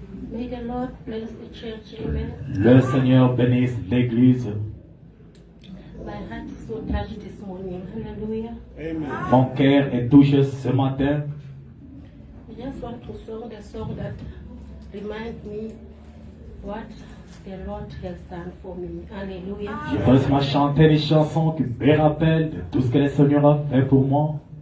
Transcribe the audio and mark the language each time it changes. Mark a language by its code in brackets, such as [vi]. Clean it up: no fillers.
[en] May the Lord bless the church, amen. [fr] Le Seigneur bénisse l'Église. [en] My heart is so touched this morning, hallelujah. Amen. [fr] Mon cœur est touché ce matin. [en] I just want to sing the song that reminds me what the Lord has done for me. Hallelujah. [fr] Je peux seulement chanter des chansons qui me rappellent de tout ce que le Seigneur a fait pour moi.